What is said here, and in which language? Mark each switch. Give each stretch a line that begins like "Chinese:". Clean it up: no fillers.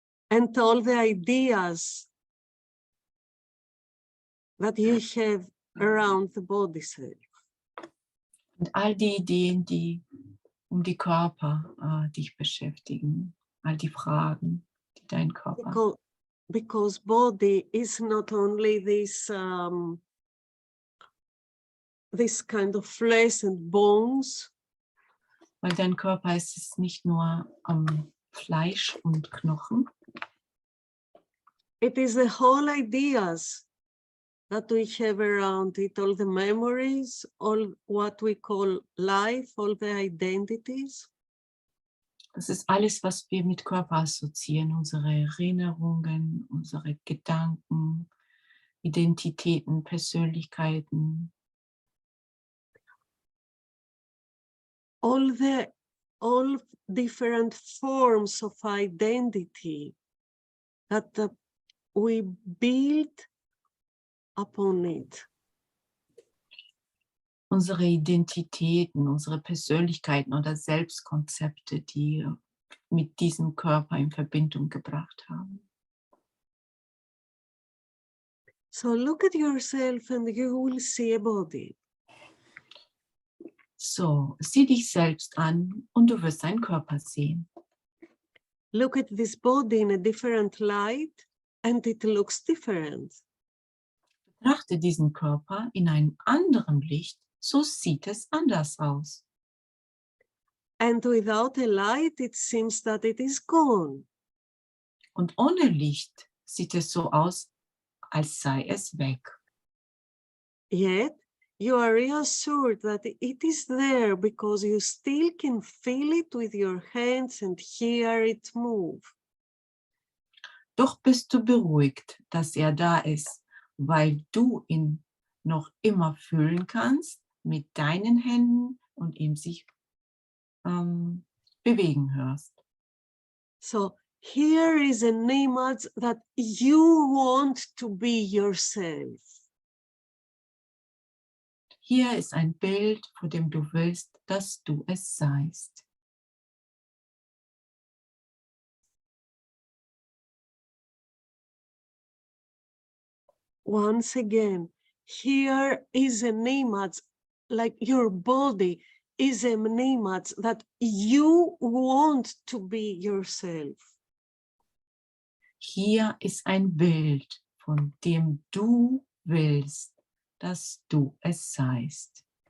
English: And all the ideas that you have around the body self.
German: Und all die Ideen, die um die Körper dich beschäftigen. All die Fragen, die dein Körper.
English: Because body is not only this this kind of flesh and bones.
German: Weil dein Körper ist es nicht nur Fleisch und Knochen.
English: It is the whole ideas that we have around it, all the memories, all what we call life, all the identities.
German: Das ist alles, was wir mit Körper assoziieren, unsere Erinnerungen, unsere Gedanken, Identitäten, Persönlichkeiten.
English: All different forms of identity that we build upon it.
German: Unsere Identitäten, unsere Persönlichkeiten oder Selbstkonzepte, die mit diesem Körper in Verbindung gebracht haben.
English: So look at yourself and you will see a body.
German: So, sieh dich selbst an und du wirst einen Körper sehen.
English: Look at this body in a different light and it looks different.
German: Betrachte diesen Körper in einem anderen Licht, so sieht es anders aus.
English: And without a light, it seems that it is gone.
German: Und ohne Licht sieht es so aus, als sei es weg.
English: Yet, you are reassured that it is there because you still can feel it with your hands and hear it move.
German: Doch bist du beruhigt, dass er da ist, weil du ihn noch immer fühlen kannst mit deinen Händen und ihm sich bewegen hörst.
English: So here is an image that you want to be yourself.
German: Hier ist ein Bild, vor dem du willst, dass du es seist.
English: Once again, here is an image, like your body is an image that you want to be yourself.
German: Hier ist ein Bild, von dem du willst, dass du es seist.